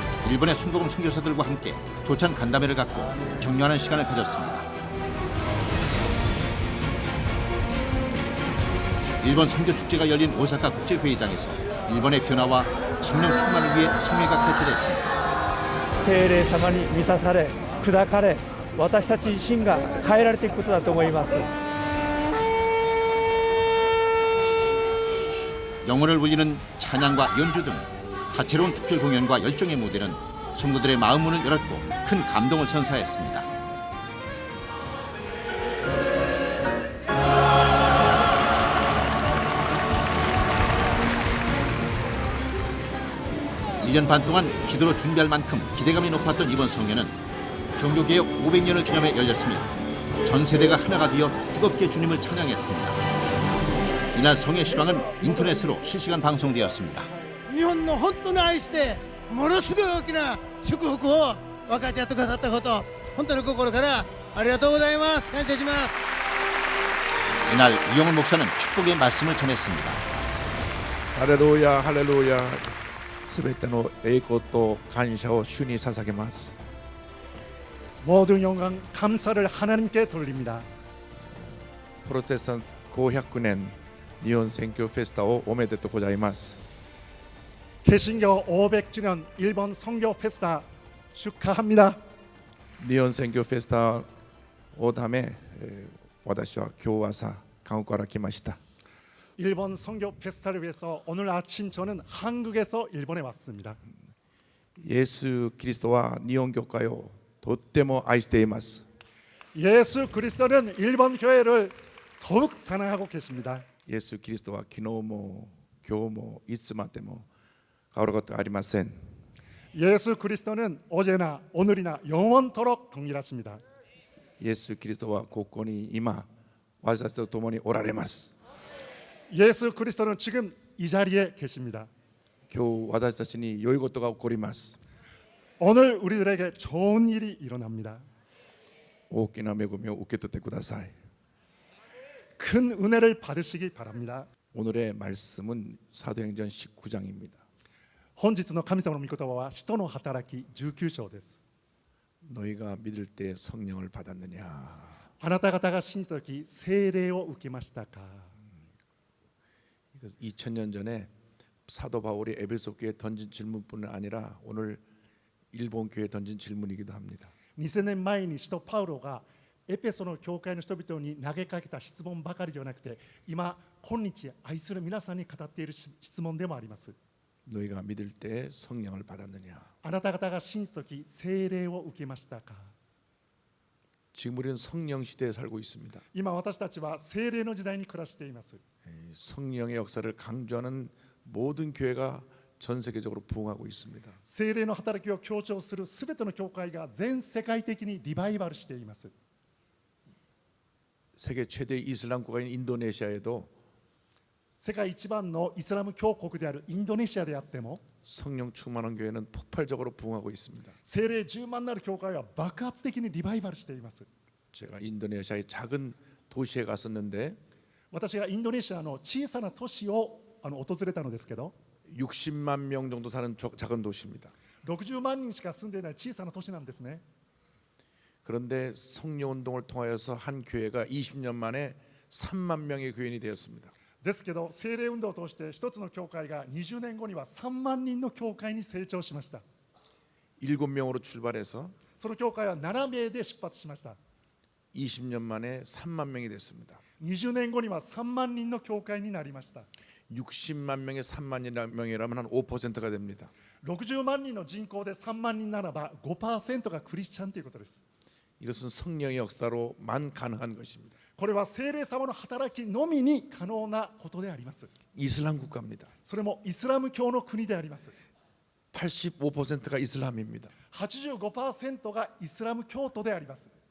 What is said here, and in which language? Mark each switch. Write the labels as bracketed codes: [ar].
[ko] 일본의 순복음 선교사들과 함께 조찬 간담회를 갖고 격려하는 시간을 가졌습니다. 일본 선교 축제가 열린 오사카 국제회의장에서 일본의 변화와 성령 충만을 위해 성회가 개최됐습니다. [ja] 聖霊様に満たされ砕かれ私たち自身が変えられていくことだと思います。 [ko] 영혼을 울리는 찬양과 연주 등 다채로운 특별 공연과 열정의 무대는 성도들의 마음 문을 열었고 큰 감동을 선사했습니다. 일 년 반 동안 기도로 준비할 만큼 기대감이 높았던 이번 성회는 종교개혁 500년을 기념해 열렸으며 전 세대가 하나가 되어 뜨겁게 주님을 찬양했습니다. 이날 성회 시방은 인터넷으로 실시간 방송되었습니다. [ja] 日本の本当に愛してものすごい大きな祝福を分かち合ってくださったこと本当に心からありがとうございます。感謝します。 [ko] 이날 이영훈 목사는 축복의 말씀을 전했습니다. [ja] 할렐루야 할렐루야 すべての栄光と感謝を主に捧げます [ko] 모든 영광 감사를 하나님께 돌립니다. [ja] 프로테스탄트 500年日本選挙フェスタをおめでとうございます [ko] 개신교 500주년 일본 선교 페스타 축하합니다. [ja] 日本選挙フェスタをため私は今日朝韓国から来ました [ko] 일본 선교 페스타를 위해서 오늘 아침 저는 한국에서 일본에 왔습니다. [ja] イエス・キリストは日本教会をとっても愛しています [ko] 예수 그리스도는 일본 교회를 더욱 사랑하고 계십니다. [ja] イエス・キリストは昨日も今日もいつまでも変わることはありません [ko] 예수 그리스도는 어제나 오늘이나 영원토록 동일하십니다. [ja] イエス・キリストはここに今私たちと共におられます [ko] 예수 그리스도는 지금 이 자리에 계십니다. [ja] 今日私たちに良いことが起こります [ko] 오늘 우리들에게 좋은 일이 일어납니다. [ja] 大きな恵みを受け取ってください [ko] 큰 은혜를 받으시기 바랍니다. 오늘의 말씀은 사도행전 19장입니다 [ja] 本日の神様の御言葉は使徒の働き19章です。 [ko] 너희가 믿을 때 성령을 받았느냐 [ja] あなた方が信じた時聖霊を受けましたか。 [ko] 2000년 전에 사도 바울이 에베소 교회에 던진 질문뿐 아니라 오늘 일본 교회에 던진 질문이기도 합니다 [ja] 2000年前に使徒パウロがエペソの教会の人々に投げかけた質問ばかりではなくて今今日愛する皆さんに語っている質問でもあります。 [ko] 너희가 믿을 때 성령을 받았느냐 [ja] あなた方が信じた時聖霊を受けましたか。 [ko] 지금 우리는 성령 시대에 살고 있습니다 [ja] 今私たちは聖霊の時代に暮らしています。 [ko] 성령의 역사를 강조하는 모든 교회가 전 세계적으로 부흥하고 있습니다 [ja] 聖霊の働きを強調するすべての教会が全世界的にリバイバルしています。 [ko] 세계 최대 이슬람 국가인 인도네시아에도 [ja] 世界一番のイスラム教国であるインドネシアであっても [ko] 성령 충만한 교회는 폭발적으로 부흥하고 있습니다 [ja] 聖霊10万なる教会は爆発的にリバイバルしています。 [ko] 제가 인도네시아의 작은 도시에 갔었는데 [ja] 私がインドネシアの小さな都市を訪れたのですけど [ko] 60만 명 정도 사는 작은 도시입니다 [ja] 60万人しか住んでいない小さな都市なんですね。 [ko] 그런데 성령 운동을 통하여서 한 교회가 20년 만에 3만 명의 교인이 되었습니다 [ja] ですけど聖霊運動を通して一つの教会が20年後には3万人の教会に成長しました。 [ko] 7명으로 출발해서 [ja] その教会は7名で出発しました。 [ko] 20년 만에 3만 명이 됐습니다. [ja] 20年後には3万人の教会になりました。 [ko] 60만 명에 3만 명이라면 한 5%가 됩니다. [ja] 60万人の人口で3万人ならば 5% がクリスチャンということです。 [ko] 이것은 성령의 역사로만 가능한 것입니다. [ja] これは聖霊様の働きのみに可能なことであります。 [ko] 이슬람 국가입니다. [ja] それもイスラム教の国であります。 [ko] 85%가 이슬람입니다. [ja] 85% がイスラム教徒であります。